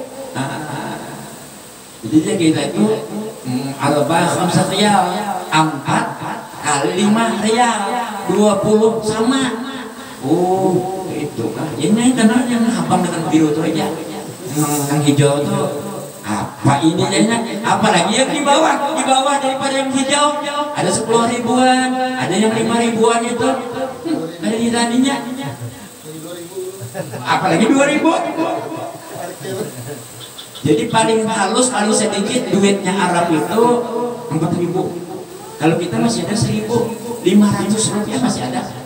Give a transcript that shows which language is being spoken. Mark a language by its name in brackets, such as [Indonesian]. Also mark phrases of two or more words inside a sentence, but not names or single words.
[Indonesian] Jadi kita itu [Arabic] أربعة خمسة [Indonesian] rial 4 kali 5 rial 20 sama. Oh, itu kan. Ini karena yang abang dengan biru itu aja. Yang hijau tuh apa ini jadinya? Apalagi yang di bawah daripada yang hijau ada 10.000-an, ada yang 5.000-an itu ada di tadinya. Apalagi 2.000. Jadi paling halus paling sedikit duitnya Arab itu 4.000. Kalau kita masih ada 1.500 rupiah masih ada.